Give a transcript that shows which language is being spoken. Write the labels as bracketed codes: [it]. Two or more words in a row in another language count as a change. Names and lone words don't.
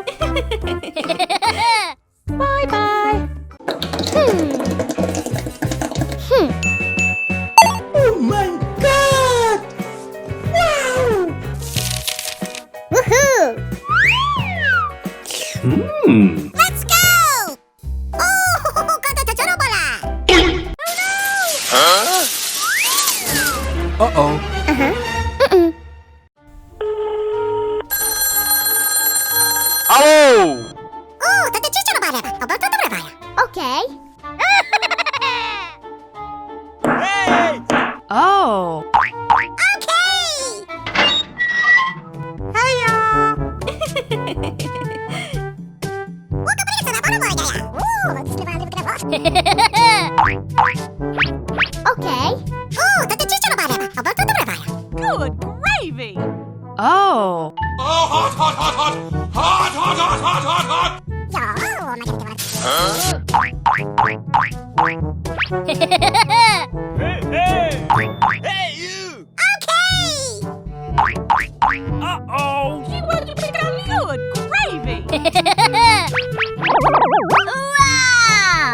[en] Bye-bye! Oh my God! Wow! Woohoo! Let's go! Oh, kata chachorobala! Uh-oh. Oh. Oh, kata chachorobala! Okay. Hey. Oh. Okay! Hiya! Okay. Oh, kata chachorobala! Good gravy. Oh. Oh, hot, hot, hot, hot. Hot, hot, hot, hot, hot, hot. Hey, hey. Hey, you. Okay! Uh-oh. Good gravy. Wow!